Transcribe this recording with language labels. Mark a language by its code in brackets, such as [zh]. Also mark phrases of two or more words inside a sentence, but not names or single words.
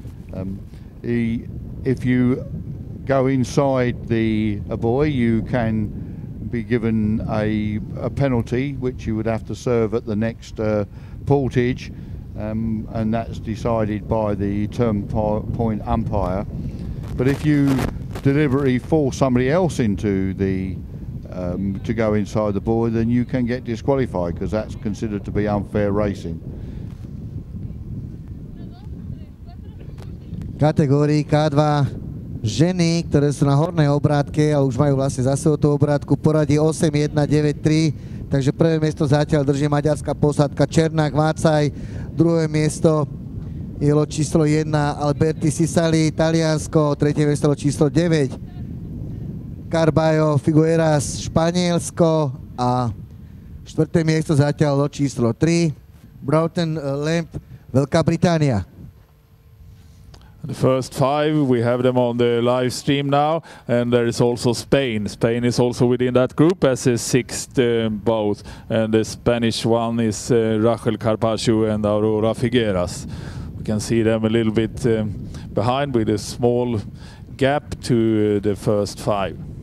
[en] If you go inside a buoy, you can be given a penalty, which you would have to serve at the next portage, and that's decided by the turn point umpire. But if you deliberately force somebody else into to go inside the buoy, then you can get disqualified, because that's considered to be unfair racing. [sk] Kategórii K2 ženy, ktoré sú na hornej obrátke a už majú vlastne za sebou tú obrátku, poradí 8-1-9-3, takže prvé miesto zatiaľ drží maďarská posádka Černák Vácaj, druhé miesto je loď číslo 1 Alberti Sisali, Taliansko, tretie miesto loď číslo 9 Carballo Figueras, Španielsko, a štvrté miesto zatiaľ loď číslo 3 Broughton Lamp, Veľká Británia. [en] The first 5, we have them on the live stream now, and there is also Spain. Spain is also within that group as a 6th boat, and the Spanish one is Rachel Carpaccio and Aurora Figueras. We can see them a little bit behind, with a small gap to the first 5.